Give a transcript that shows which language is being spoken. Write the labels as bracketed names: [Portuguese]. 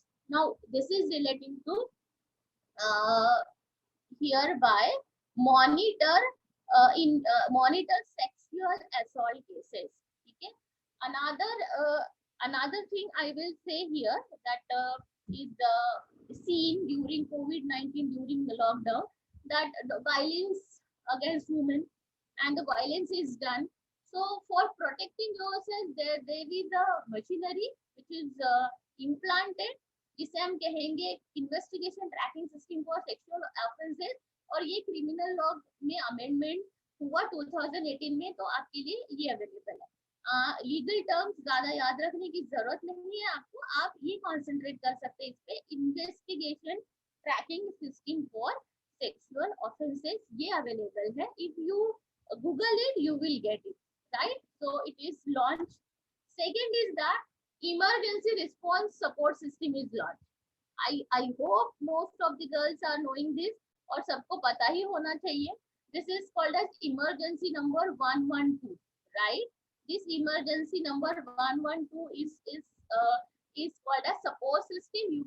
[English] Now this is relating to uh, hereby monitor monitor sexual assault cases. Okay. Another another thing I will say here, that is seen during COVID-19, during the lockdown, that the violence against women and the violence is done. So for protecting yourself, there is a machinery which is implanted, [Hindi] जिसे हम कहेंगे [English] investigation tracking system for sexual offences, [Hindi] और ये criminal law में amendment हुआ 2018 में, तो आपके लिए ये अवेलेबल है। लीगल टर्म्स ज्यादा याद रखने की जरूरत नहीं है आपको, आप ये कॉन्सेंट्रेट कर सकते हैं इस पे, investigation tracking system for sexual offences, ये अवेलेबल है। [English] If you Google it you will get it, right? So it is launch. Second is that emergency response support system is launched. I hope most of the girls are knowing this, [Hindi] और सबको पता ही होना चाहिए. [English] This is called as emergency number 112, right? This emergency number 112 is called as support system.